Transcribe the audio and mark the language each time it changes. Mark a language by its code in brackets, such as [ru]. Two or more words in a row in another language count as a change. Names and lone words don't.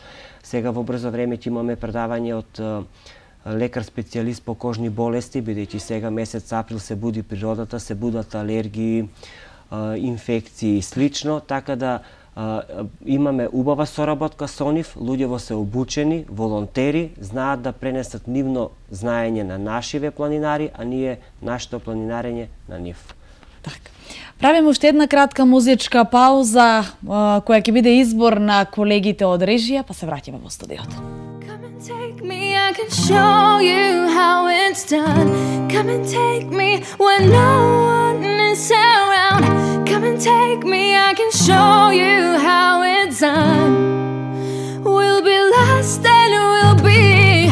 [mk] Сега во брзо време ќе имаме предавање од лекар специјалист по кожни болести, бидејќи сега месец април се буди природата, се будат алергии, инфекции и слично, така да имаме убава соработка со нив, луѓево се обучени, волонтери, знаат да пренесат нивно знаење на нашиве планинари, а ние нашето планинарење на нив. Така. Правиме уште една кратка музичка пауза, која ќе биде избор на колегите од режија, па се враќаме во студиото. [en] Come and take me, I can show you how it's done. Come and take me when no one is around. Come and take me, I can show you how it's done. We'll be lost and we'll be.